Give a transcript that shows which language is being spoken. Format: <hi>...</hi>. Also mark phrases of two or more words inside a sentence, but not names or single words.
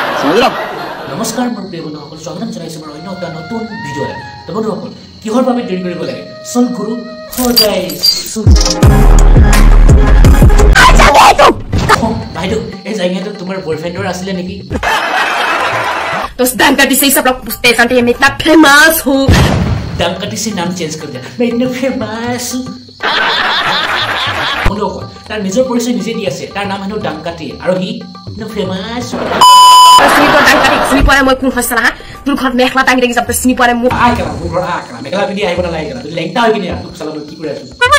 <as>নমস্কাৰ মোৰ প্ৰিয় বন্ধুসকল, স্বাগতম জনাইছো মোৰ অন্য এটা নতুন ভিডিঅ'লৈ। তো বন্ধুসকল, কিহৰ বাবে দেৰি কৰিব লাগে? চল গুৰু সজাই বাইদেউ, এই জায়গাটো তোমাৰ বয়ফ্ৰেণ্ডৰ আছিলে নেকি?</as> <hi>तो डंकटी से सब लोग पूछते हैं कि मैं इतना फेमस हूँ। डंकटी से नाम चेंज कर दिया, मैं इतना फेमस हूँ।</hi> <as>বন্ধুসকল, তাৰ নিজৰ পৰিচয় নিজে দি আছে। তাৰ নাম হেনো ডাংকাটি আৰু সি ইমান ফেমাস। চিনি পোৱা ডাংকাটি চিনি পোৱা মই কোন হৈছা না? তোৰ ঘৰত মেখলা টাঙি দেখি যাব চিনি পোৱা মই আই কেলা মোৰ ঘৰত আ কেলা মেখলা পিন্ধি আহিব নালাগে কেলা। তুই লেংটা হৈ কিনে তোক চালা মই কি কৰি আছো?</as>